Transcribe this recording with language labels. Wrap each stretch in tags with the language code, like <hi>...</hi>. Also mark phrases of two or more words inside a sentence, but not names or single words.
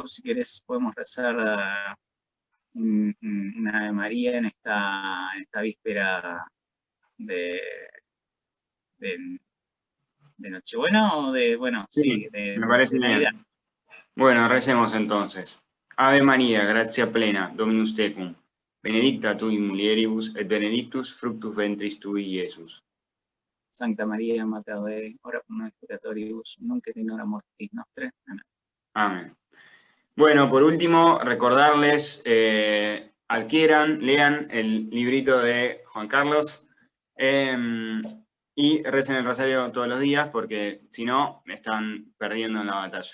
<es>Si querés podemos rezar una Ave María en esta víspera de, de Nochebuena, o Sí, me de parece Navidad. bien. Bueno, recemos entonces.</es> <la>Ave María, gratia plena, Dominus tecum, benedicta tu in mulieribus, et benedictus fructus ventris tui, Iesus. Santa María, Mater Dei, ora pro nobis peccatoribus, nunc et in hora mortis nostre.</la> <es>Amén. Amén. Bueno, por último, recordarles, adquieran, lean el librito de Juan Carlos y recen el rosario todos los días, porque si no, están perdiendo en la batalla.</es>